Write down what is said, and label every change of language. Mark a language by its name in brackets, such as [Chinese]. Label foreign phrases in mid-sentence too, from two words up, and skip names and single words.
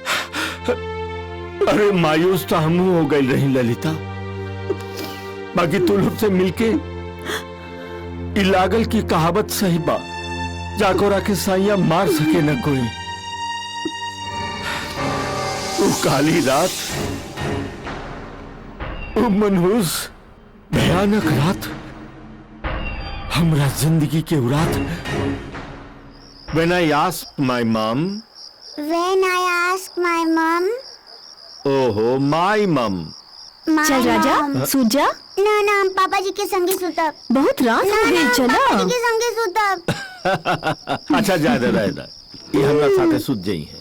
[Bhojpuri] अरे मायूस तो हम हो गई रही ललिता, बाकी तू लोग से मिलके ई लागल की कहावत सही बा, जाकोरा के साइया मार सके न कोई। वो काली रात, वो मनहूस भयानक रात हमरा जिंदगी के रात। [English] When I asked my mom, oho my mom. [Bhojpuri] चल राजा सूत जा। ना ना हम पापा जी के संगे सुतब। बहुत रात हो गई, चला पापा जी के संगे सुतब। अच्छा जा दे रहा, ये हमरा साथे सुत जाई है।